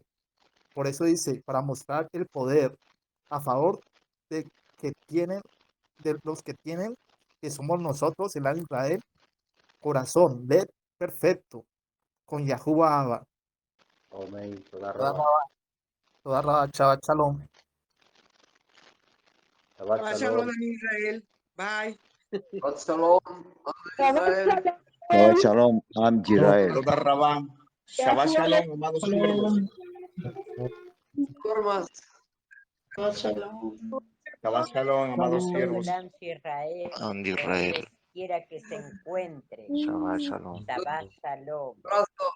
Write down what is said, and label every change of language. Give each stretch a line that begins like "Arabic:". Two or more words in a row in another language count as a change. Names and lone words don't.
Spanish: Por eso dice, para mostrar el poder a favor de los que tienen, que somos nosotros, el al Israel, corazón, led perfecto, con Yahuwah Abba. Amén.
Hebrew: תודה רבה, שבת שלום. שבת שלום.
Spanish: en Israel. Bye.
Hebrew: שבת שלום, Israel. שבת שלום, עם ישראל. תודה רבה. שבת שלום,
Spanish: amados siervos. Formas.
Hebrew: שבת שלום,
Spanish: amados siervos.
Hebrew: Shalom, Israel, עם ישראל.
Spanish: donde quiera que se encuentre.
Hebrew: שבת שלום. שבת שלום.
Spanish: Abrazo.